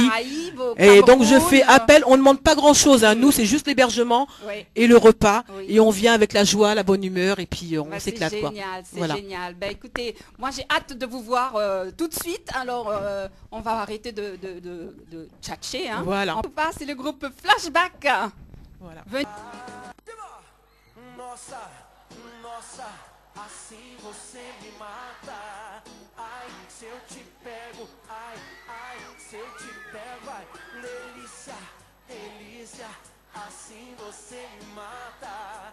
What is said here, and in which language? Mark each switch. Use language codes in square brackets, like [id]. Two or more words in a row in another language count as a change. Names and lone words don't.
[fr] Et donc je fais appel, on ne demande pas grand-chose, nous c'est juste l'hébergement et le repas, et on vient avec la joie, la bonne humeur, et puis on s'éclate. C'est génial. Ben, écoutez, moi j'ai hâte de vous voir tout de suite, alors on va arrêter de tchatcher. Hein. Voilà. On passe, c'est le groupe Flashback. Voilà. [pt] Assim você me mata. Ai, se eu te pego, ai, se eu te pego, ai, delícia, delícia. Assim você me mata.